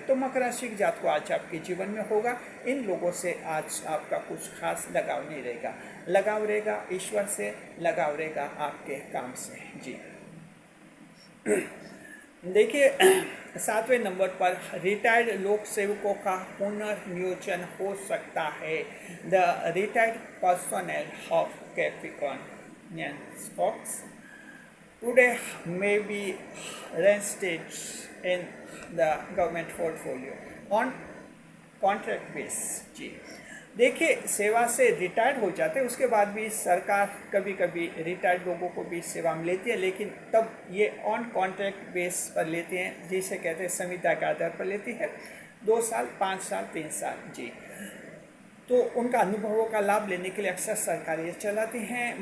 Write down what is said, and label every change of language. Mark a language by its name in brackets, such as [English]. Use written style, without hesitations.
[Hindi] तो मकर राशि की जात को आज आपके जीवन में होगा, इन लोगों से आज आपका कुछ खास लगाव नहीं रहेगा। लगाव रहेगा ईश्वर से, लगाव रहेगा आपके काम से। जी, देखिए 7वें नंबर पर रिटायर्ड लोक सेवकों का पुनर्नियोजन हो सकता है। [English] The retired personal of Capricorn Fox today may be reinstated in the government portfolio on contract base। [Hindi] जी, देखिए सेवा से रिटायर्ड हो जाते हैं, उसके बाद भी सरकार कभी कभी रिटायर्ड लोगों को भी सेवा में लेती है, लेकिन तब ये ऑन कॉन्ट्रैक्ट बेस पर लेते हैं, जिसे कहते हैं संविदा के आधार पर लेती है, 2 साल, 5 साल, 3 साल। जी, तो उनका अनुभवों का लाभ लेने के लिए अक्सर सरकारें चलाती हैं।